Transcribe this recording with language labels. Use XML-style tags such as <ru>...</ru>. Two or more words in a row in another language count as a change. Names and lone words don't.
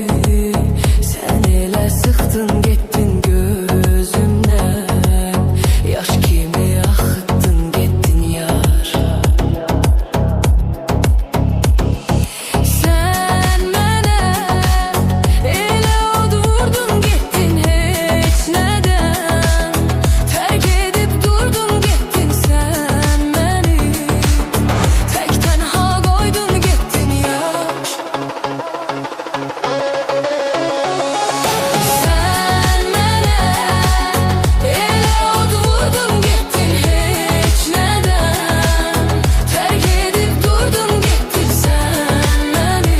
<tr>Sen ele sıktın, gittin gözümden. Yaş kimi akıttın, gittin yar.</tr> <az>Sen mənə elə od vurdun, gittin heç nədən.</az> <tr>Terk edip durdun, gittin sen beni. Tek tenha koydun, gittin yar.</tr> <az>Sen mənə elə od vurdun, gittin heç nədən.</az> <tr>Terk edip durdun, gittin sen beni.</tr>